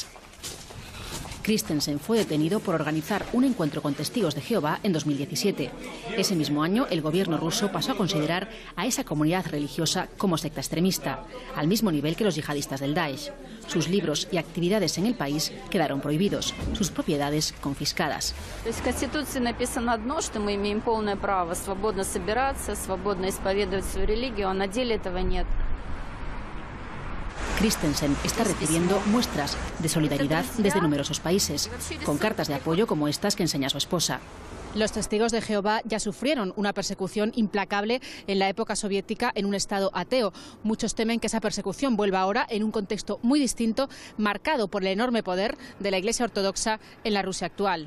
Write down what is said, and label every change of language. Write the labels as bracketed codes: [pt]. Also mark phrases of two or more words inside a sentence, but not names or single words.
[es] Christensen fue detenido por organizar un encuentro con testigos de Jehová en 2017. Ese mismo año, el gobierno ruso pasó a considerar a esa comunidad religiosa como secta extremista, al mismo nivel que los yihadistas del Daesh. Sus libros y actividades en el país quedaron prohibidos, sus propiedades confiscadas. [ru] В Конституции написано одно, что мы имеем полное право свободно собираться, свободно исповедовать свою религию, а на деле этого нет. [es] Christensen está recibiendo muestras de solidaridad desde numerosos países, con cartas de apoyo como estas que enseña su esposa. Los testigos de Jehová ya sufrieron una persecución implacable en la época soviética en un estado ateo. Muchos temen que esa persecución vuelva ahora en un contexto muy distinto, marcado por el enorme poder de la Iglesia Ortodoxa en la Rusia actual.